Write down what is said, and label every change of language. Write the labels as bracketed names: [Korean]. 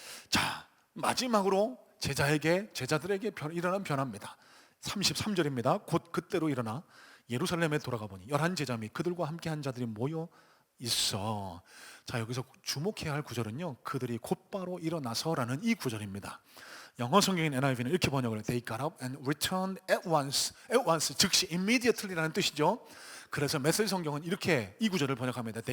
[Korean] 자, 마지막으로 제자들에게 일어난 변화입니다. 33절입니다. 곧 그때로 일어나 예루살렘에 돌아가 보니 11제자 및 그들과 함께 한 자들이 모여 있어. 자, 여기서 주목해야 할 구절은요, 그들이 곧바로 일어나서라는 이 구절입니다. 영어 성경인 NIV는 이렇게 번역을 해요. [English] They got up and returned at once. At once, [Korean] 즉시 immediately라는 뜻이죠. 그래서 메시지 성경은 이렇게 이 구절을 번역합니다.